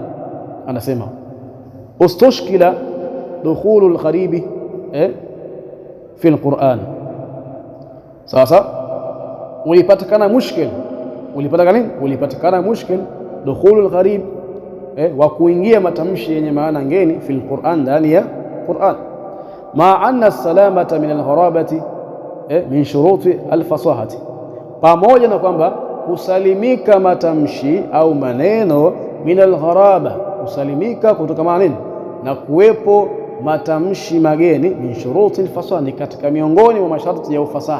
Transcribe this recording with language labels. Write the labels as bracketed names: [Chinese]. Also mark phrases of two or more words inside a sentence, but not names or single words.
[Arabic] Anasema ustushkila dukhulul gharibi fil Qur'an. [Swahili] Sasa ulipatikana mushkil, ulipatikana mushkil [Arabic] dukhulul gharib, [Swahili] wa kuingia matamshi yenye maana ngeni [Arabic] fil Qur'an, [Swahili] ndani ya Qur'an, [Arabic] ma anna salamata min al-gharabati min shuruti al-fasahati, [Swahili] pamoja na kwamba kusalimika matamshi au maneno [Arabic] min al-gharaba, [Swahili] kusalimika kutoka maneno na kuwepo matamshi mageni, [Arabic] min shuruti al-fasaha, [Swahili] ni katika miongoni mwa masharti ya ufasaha.